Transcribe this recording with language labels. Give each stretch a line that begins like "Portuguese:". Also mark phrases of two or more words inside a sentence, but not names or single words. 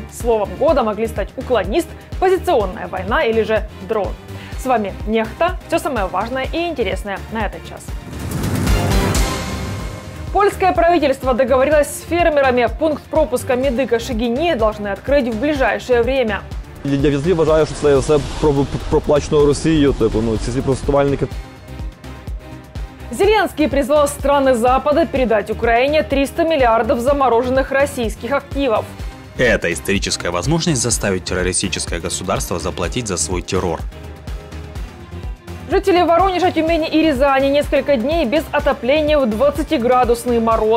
Russian: Словом года могли стать уклонист, позиционная война или же дрон. С вами Нехта. Все самое важное и интересное на этот час. Польское правительство договорилось с фермерами. Пункт пропуска Медика-Шегині должны открыть в ближайшее время.
Ukrainian: Я взагалі вважаю, що це все проплачено Росією. Ці всі протестувальники.
Russian: Зеленский призвал страны Запада передать Украине 300 миллиардов замороженных российских активов. Это историческая возможность заставить террористическое государство заплатить за свой террор. Жители Воронежа, Тюмени и Рязани несколько дней без отопления в 20-градусный мороз.